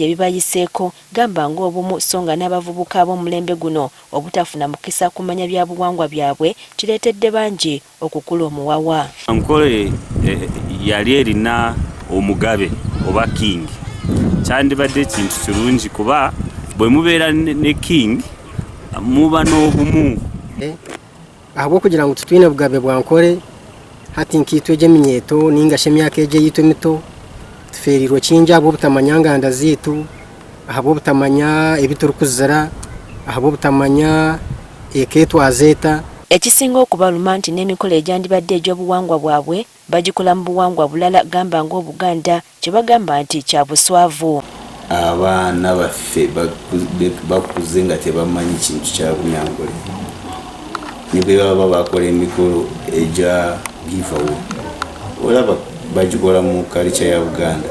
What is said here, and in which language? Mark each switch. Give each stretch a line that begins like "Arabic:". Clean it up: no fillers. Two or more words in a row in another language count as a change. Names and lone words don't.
Ganda: ebibayiseeko gamba ng'obumu so nga n'abavubuka ab'omulembe guno obutafuna mukisa kumanya bya buwangwa byabwe kireetedde bangi okukula omuwawa. Nkole yali erina omugabe oba king kyandibadde ekintu kirungi kuba bwe mubeera ne king muba n'obumu.
Nyankole: Ahabw'okugira ngu tutwine bugabe bwa Nkole hati nkiitwe gy'eminyeeto ningasha emyaka egi eyitwe mito tuferirwe kingi ahabwo butamanya nganda ziitu ahabwo butamanya ebiturukuzira ahabwo butamanya eketwazeeta.
Ganda: Ekisinga okubaluma nti n'emikolo egyandibadde egy'obuwangwa bwabwe bagikola mu buwangwa bulala gamba ng'Obuganda kye bagamba nti kya buswavu. Abaana baffe bakuze nga tebamanyi kintu kya Bunyankole ne bwe baba bakola emikolo egya giveaway olaba bagikola mu culture ya Buganda.